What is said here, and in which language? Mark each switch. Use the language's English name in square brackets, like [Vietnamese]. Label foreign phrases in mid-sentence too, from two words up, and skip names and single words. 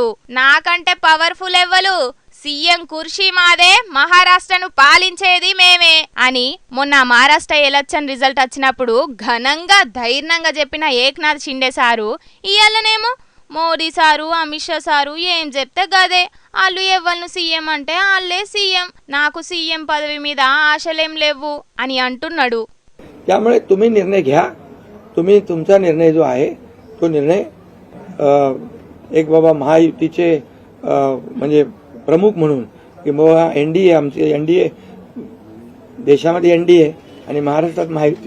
[Telugu] నాకంటే పవర్ఫుల్ ఎవ్వలు, సీఎం కుర్చీ మాదే, మహారాష్ట్రను పాలించేది మేమే అని మొన్న మహారాష్ట్ర [English] election result [Telugu] వచ్చినప్పుడు ఘనంగా ధైర్యంగా చెప్పిన ఏక్నాథ్ షిండే సారు ఇయ్యాలనేమో మోదీ సారు, అమిత్ షా సారు ఏం చెప్తే గదే. వాళ్ళు ఎవరిని సీఎం అంటే వాళ్ళే సీఎం, నాకు సీఎం పదవి మీద ఆశలేం లేవు అని అంటున్నాడు. [Marathi] त्यामुळे तुम्ही निर्णय घ्या. तुम्ही तुमचा निर्णय जो आहे तो निर्णय एक बाबा महायुतीचे म्हणजे प्रमुख म्हणून की बाबा एनडीए, आमचे एनडीए देशामध्ये एनडीए आणि महाराष्ट्रात महायुती.